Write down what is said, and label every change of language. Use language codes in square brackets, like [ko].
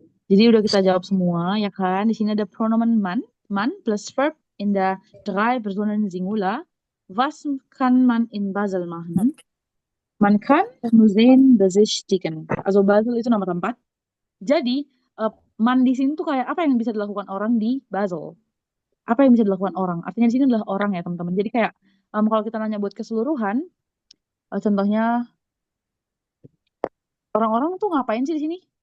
[id] Jadi udah kita jawab semua ya kan? Di sini ada pronomen man plus verb [de] in der drei Personen Singular. Was kann man in Basel machen? Man kann Museen besichtigen. [id] Also Basel itu nama tempat. Jadi man di sini tuh kayak apa yang bisa dilakukan orang di Basel? Apa yang bisa dilakukan orang? Artinya di sini adalah orang ya teman-teman. Jadi kayak kalau kita nanya buat keseluruhan, contohnya orang-orang tuh ngapain sih di sini?